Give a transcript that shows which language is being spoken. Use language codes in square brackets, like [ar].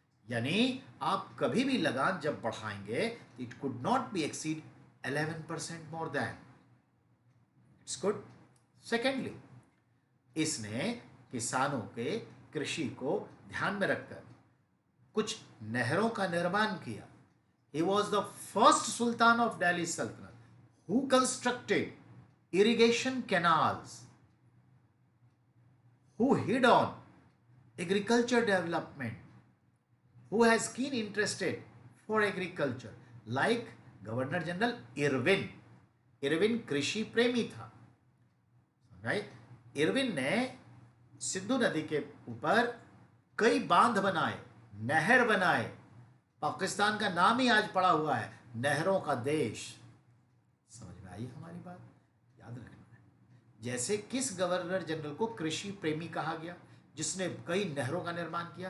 [hi] यानी आप कभी भी लगान जब बढ़ाएंगे, [en] It could not be exceed 11% more than. It's good. [hi] Secondly, इसने किसानों के कृषि को ध्यान में रखकर कुछ नहरों का निर्माण किया। [en] He was the first Sultan of Delhi Sultanate who constructed irrigation canals, who hid on agriculture development, who has keen interested for agriculture, like Governor General Irwin. [hi] Irwin कृषि प्रेमी था, राइट? इरविन ने सिंधु नदी के ऊपर कई बांध बनाए, नहर बनाए। पाकिस्तान का नाम ही आज पड़ा हुआ है नहरों का देश। समझ में आई हमारी बात? याद रखना है। जैसे किस गवर्नर जनरल को कृषि प्रेमी कहा गया, जिसने कई नहरों का निर्माण किया?